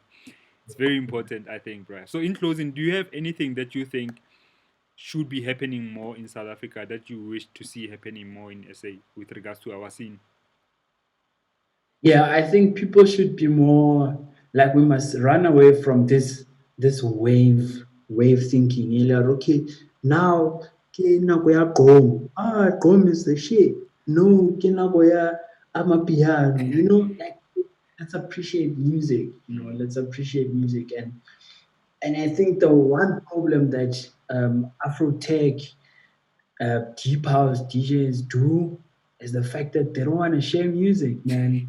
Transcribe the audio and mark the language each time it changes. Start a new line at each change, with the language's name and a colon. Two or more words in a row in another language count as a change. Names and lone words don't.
English: It's very important, I think, bruh. So in closing, do you have anything that you think should be happening more in South Africa that you wish to see happening more in SA with regards to our scene? Yeah, I think people should be more like, we must run away from this wave thinking. You're like, okay, now
Southern Sotho: ke nako ya gqom.
English: Gqom is the shit. No,
Southern Sotho: ke nako ya amapiano.
English: Like, let's appreciate music. Mm, Let's appreciate music. And I think the one problem that Afro tech deep house DJs do is the fact that they don't want to share music, man.